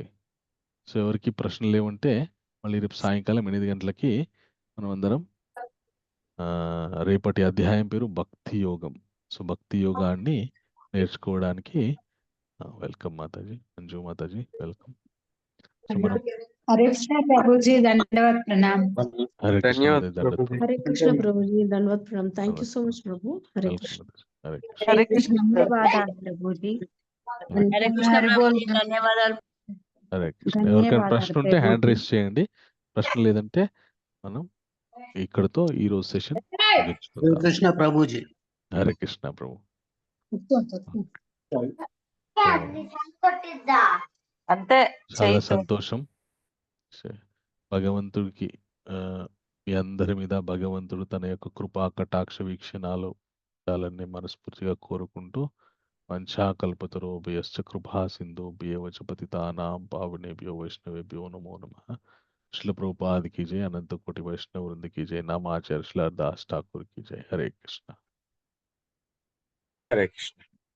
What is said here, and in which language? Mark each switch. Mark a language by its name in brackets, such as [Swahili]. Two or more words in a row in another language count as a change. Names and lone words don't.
[Telugu] సో ఎవరికి ప్రశ్నలు లేవంటే మళ్ళీ రేపు సాయంకాలం 8 గంటలకి మనం అందరం రేపటి అధ్యాయం పేరు భక్తి యోగం. సో భక్తి యోగాన్ని నేర్చుకోవడానికి వెల్కమ్ మాతాజీ, అంజు మాతాజీ వెల్కమ్. సో మనం [Hindi] हरे कृष्ण प्रभु जी धन्यवाद प्रणाम। [Telugu] హరే కృష్ణ [Hindi] धन्यवाद [Telugu] మాతాజీ, [Hindi] प्रभु। [Telugu] దండవత్ [Hindi] हरे कृष्ण प्रभु जी धन्यवाद प्रणाम। [English] thank you so much प्रभु। हरे [Telugu] వెల్కమ్ [Hindi] कृष्ण। [Telugu] మాతాజీ. హరే కృష్ణ. [Hindi] हरे कृष्ण धन्यवाद प्रभु जी। हरे कृष्ण प्रभु जी, धन्यवादाలు [Telugu] హరే కృష్ణ. ఎవరికైనా ధన్యవాదాలు ప్రశ్న ఉంటే ప్రభు. హ్యాండ్ రైస్ చేయండి. ప్రశ్న లేదంటే మనం ఇక్కడతో ఈ రోజు సెషన్ ముగించుకుందాం. [Hindi] कृष्ण प्रभु जी। [Telugu] హరే కృష్ణ ప్రభు. అంతే చాలా సంతోషం. భగవంతుడికి మీ అందరి మీద భగవంతుడు తన యొక్క కృపా కటాక్ష వీక్షణాలు ఉండాలని మనస్ఫూర్తిగా కోరుకుంటూ [Sanskrit] వంచాకల్పతరోభయశ్చ కృపా సింధుభ్యేవ చ పతితానాం పావనేభ్యో వైష్ణవేభ్యో నమో నమః. [Hindi] శ్రీల ప్రభుపాద की जय, अनंत कोटि वैष्णव वृंद की जय, नामाचार्य श्रीला दास ठाकुर की जय. हरे कृष्ण. हरे कृष्ण।